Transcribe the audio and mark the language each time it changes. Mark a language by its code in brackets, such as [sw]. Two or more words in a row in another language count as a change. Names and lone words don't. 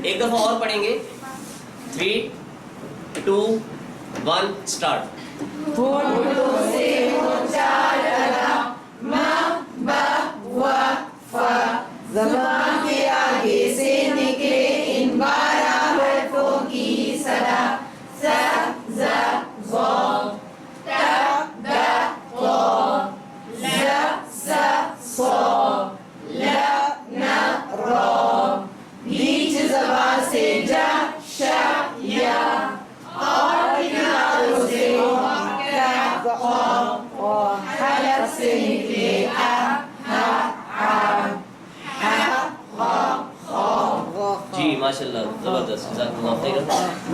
[hi] एक दफा और पढ़ेंगे। 3, 2, 1 स्टार्ट। होठों से हो चार अदा, म ब व फ, ज़बान के आगे से निकले इन 12 हर्फों की सदा, स ज़ ज़, ट द क़, ल स स, ल न र, बीच ज़बान से ज श या, और किनारों से हलक से निकले आ हा आ, जी माशाल्लाह, जबरदस्त, [ar] جزاكم الله خيرا.